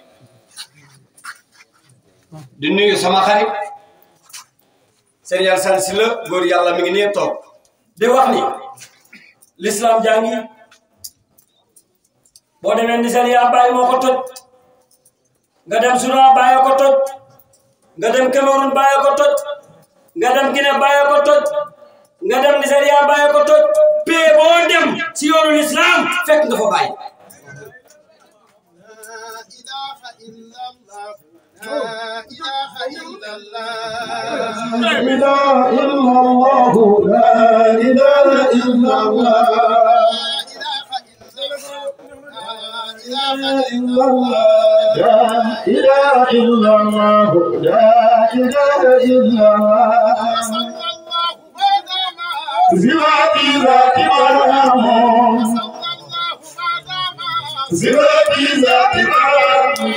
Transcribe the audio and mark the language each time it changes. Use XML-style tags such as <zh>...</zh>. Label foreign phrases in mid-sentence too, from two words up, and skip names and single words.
<wo>di nuyu sama xarit Serigne Alassane Sylla góor yàlla mi ngi nee toog di wax ni l'islam jàngi boo demee Nigeria Baye moo ko toj nga dem Soudan Baye ko toj nga dem Cameroun Baye ko toj nga dem Guinée Baye ko toj nga dem Nigeria Baye ko toj pee boo dem ci yoonu l'islam fekk nga fa Baye</wo> <ar>لا إله إلا الله لا إله إلا الله لا إله إلا الله لا إله إلا الله لا إله إلا الله زواتي ذاتي مرام زواتي ذاتي مرام</ar>